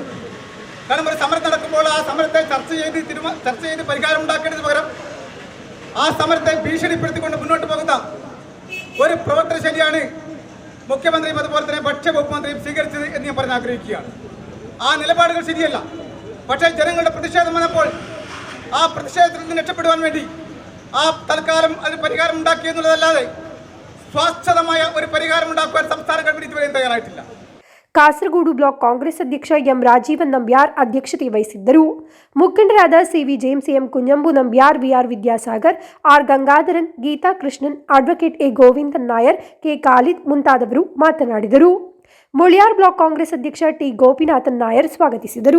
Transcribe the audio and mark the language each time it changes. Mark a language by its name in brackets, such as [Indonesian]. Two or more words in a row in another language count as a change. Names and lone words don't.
[Malayalam] കാരണം ഒരു സമരം നടക്കുമ്പോൾ ആ സമരത്തെ ചർച്ച ചെയ്ത് പരിഹാരം ഉണ്ടാക്കേണ്ടതിന് പകരം ആ സമരത്തെ ഭീഷണിപ്പെടുത്തിക്കൊണ്ട് മുന്നോട്ട് പോകുന്ന ഒരു പ്രവർത്തന ശൈലിയാണ് മുഖ്യമന്ത്രിയും അതുപോലെ തന്നെ ഭക്ഷ്യവകുപ്പ് മന്ത്രിയും സ്വീകരിച്ചത് എന്ന് ഞാൻ പറയാൻ ആഗ്രഹിക്കുകയാണ്. ആ നിലപാടുകൾ ശരിയല്ല. പക്ഷേ ജനങ്ങളുടെ പ്രതിഷേധം വന്നപ്പോൾ ആ പ്രതിഷേധത്തിൽ നിന്ന് രക്ഷപ്പെടുവാൻ വേണ്ടി ആ തൽക്കാലം അതിന് പരിഹാരം ഉണ്ടാക്കി എന്നുള്ളതല്ലാതെ സ്വാസ്ഥ്യമായ ഒരു പരിഹാരം ഉണ്ടാക്കുവാൻ സംസ്ഥാന ഗവൺമെന്റ് ഇതുവരെയും തയ്യാറായിട്ടില്ല. [Kannada] ಕಾಸರಗೋಡು ಬ್ಲಾಕ್ ಕಾಂಗ್ರೆಸ್ ಅಧ್ಯಕ್ಷ ಎಂ ರಾಜೀವನ್ ನಂಬ್ಯಾರ್ ಅಧ್ಯಕ್ಷತೆ ವಹಿಸಿದ್ದರು. ಮುಖಂಡರಾದ ಸಿವಿ ಜೇಮ್ಸ್, ಎಂ ಕುಂಜಂಬು ನಂಬ್ಯಾರ್, ವಿಆರ್ ವಿದ್ಯಾಸಾಗರ್, ಆರ್ ಗಂಗಾಧರನ್, ಗೀತಾ ಕೃಷ್ಣನ್, ಅಡ್ವೊಕೇಟ್ ಎ ಗೋವಿಂದನ್ ನಾಯರ್, ಕೆ ಖಾಲಿದ್ ಮುಂತಾದವರು ಮಾತನಾಡಿದರು. ಮುಳಿಯಾರ್ ಬ್ಲಾಕ್ ಕಾಂಗ್ರೆಸ್ ಅಧ್ಯಕ್ಷ ಟಿ ಗೋಪಿನಾಥನ್ ನಾಯರ್ ಸ್ವಾಗತಿಸಿದರು.